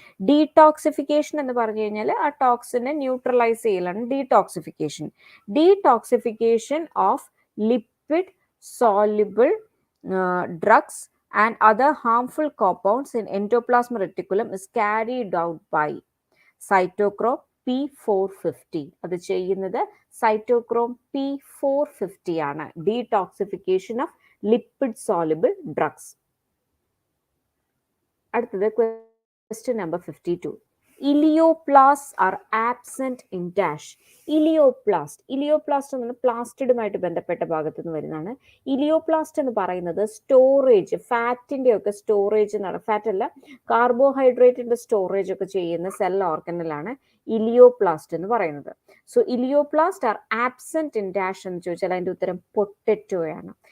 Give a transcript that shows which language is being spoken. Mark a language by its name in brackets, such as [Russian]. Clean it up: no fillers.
[Malayalam] Detoxification എന്ന് പറഞ്ഞു കഴിഞ്ഞാൽ ആ ടോക്സിനെ ന്യൂട്രലൈസ് ചെയ്യലാണ് detoxification. [English] Detoxification of lipid soluble drugs and other harmful compounds in endoplasmic reticulum is carried out by cytochrome P450. [Malayalam] അത് ചെയ്യുന്നത് cytochrome P450 ആണ്. [English] Detoxification of lipid soluble drugs. അടുത്തത് question number 52. Ileoplasts are absent in dash. [Malayalam] ഇലിയോപ്ലാസ്റ്റ് എന്ന് പ്ലാസ്റ്റിഡുമായിട്ട് ബന്ധപ്പെട്ട ഭാഗത്ത് നിന്ന് വരുന്നതാണ്. ഇലിയോപ്ലാസ്റ്റ് എന്ന് പറയുന്നത് സ്റ്റോറേജ്, ഫാറ്റിന്റെ ഒക്കെ സ്റ്റോറേജ് എന്നാണ്. ഫാറ്റ് അല്ല, കാർബോഹൈഡ്രേറ്റിന്റെ സ്റ്റോറേജ് ഒക്കെ ചെയ്യുന്ന സെൽ ഓർഗനലാണ് ഇലിയോപ്ലാസ്റ്റ് എന്ന് പറയുന്നത്. [English] so elaioplast are absent in dash [Malayalam] എന്ന് ചോദിച്ചാൽ അതിന്റെ ഉത്തരം പൊട്ടറ്റോയാണ്.